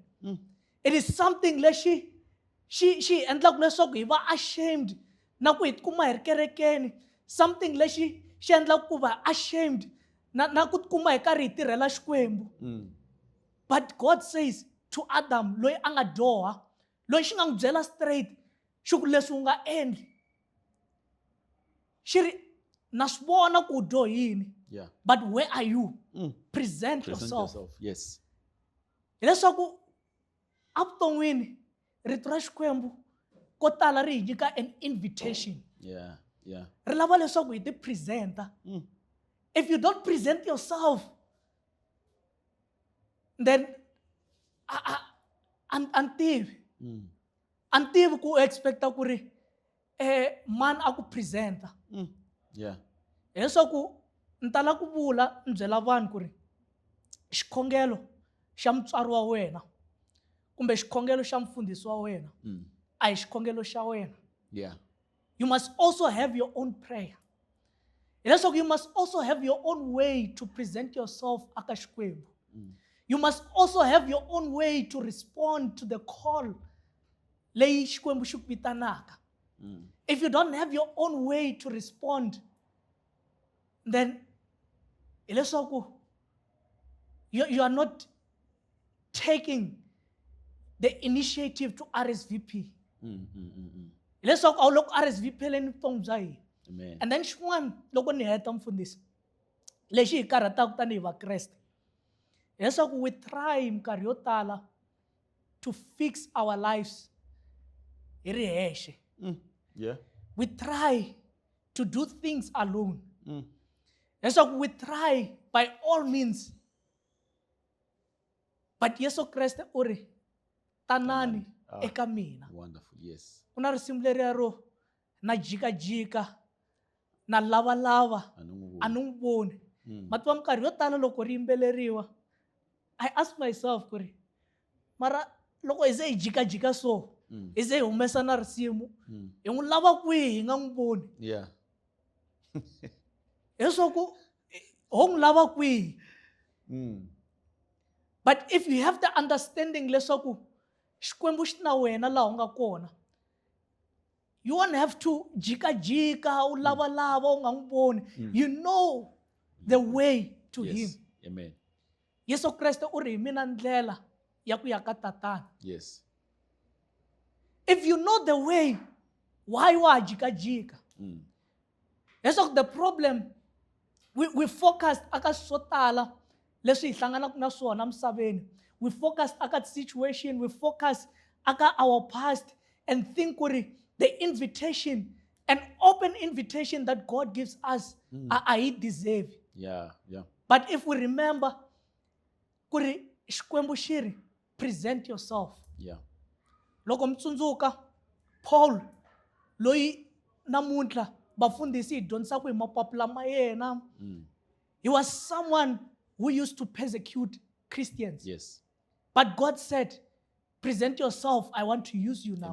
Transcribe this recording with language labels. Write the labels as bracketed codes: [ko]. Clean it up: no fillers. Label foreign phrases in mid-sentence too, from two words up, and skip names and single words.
[en] It is something [ts] lexi xi endlaku leswaku hi va ashamed na ku hi tikuma hi ri kerekeni, something lexi xi endlaku ku va ashamed na ku tikuma hi karhi hi tirhela Xikwembu. [en] But God says to Adam [ts] loyi a nga dyoha, loyi xi nga n'wi byela straight xi ku leswi u nga endli, xi ri na swi vona ku u dyohile, [en] Yeah. but where are you? Present Present yourself. yourself. Yes. [ts] Hileswaku a vuton'wini rito ra Xikwembu ko tala ri hi nyika [en] an invitation. Yeah. Yeah. [ts] Ri lava leswaku hi ti presenta. [en] If you don't present yourself, then [ts] an tivi ku expecta ku ri man a ku presenta. [en] Yeah. [ts] Hileswaku ni tala ku vula ni byela vanhu ku ri xikhongelo xa mutswari wa wena kumbe xikhongelo xa mfundhisi wa wena a hi xikhongelo xa wena. [en] Yeah. You must also have your own prayer. Hileswaku you must also have your own way to present yourself [ts] aka Xikwembu. [en] You must also have your own way to respond to the call [ts] leyi Xikwembu xi ku vitanaka. [en] If you don't have your own way to respond, then hileswaku you are not taking the initiative to RSVP. [ts] Hileswaku a wu le ku RSVP-leni vutomi bya hina. [en] Amen. And then [ts] xin'wana loko ni heta mfundhisi lexi hi karhataka tanihi vakreste hileswaku [en] we try [ts] minkarhi yo tala [en] to fix our lives [ts] hi ri hexe. [en] Yeah. We try to do things alone. Hileswaku we try by all means, but [ts] Yesu Kreste u ri tanani eka mina. [en] Wonderful. Yes. [ts] Ku na risimu leriya ro na jikajika na lavalava a ni n'wi voni. Mativa minkarhi yo tala loko ri yimbeleriwa [en] I ask myself [ts] ku ri mara loko hi ze hi jikajika so hi ze hi humesa na risimu hi n'wi lava kwihi hi nga n'wi voni [en] Yeah. [ts] leswaku ho n'wi lava kwihi. [en] But if you have the understanding [ts] leswaku xikwembu xi na wena laha u nga kona, [en] you won't have to [ts] jikajika u lavalava u nga n'wi voni. [en] You know the way to him. Yes. Amen. [ts] Yesu Kreste u ri hi mina ndlela ya ku ya ka tatana. [en] Yes. If you know the way, why [ts] wa jikajika? Leswaku [en] the problem we focused [ts] aka swo tala leswi hi hlanganaka na swona misaveni. [en] We focused aka situation, we focus aka our past and think the invitation, an open invitation that God gives us, I deserve. Yeah. Yeah. But if we remember, [ts] xikwembu xi ri, [en] present yourself. Yeah. [ts] Loko mitsundzuka Paul loyi namuntlha vafundhisi hi dyondzisaka hi mapapila ma yena, [en] he was someone who used to persecute Christians. Yes. But God said, present yourself, I want to use you now.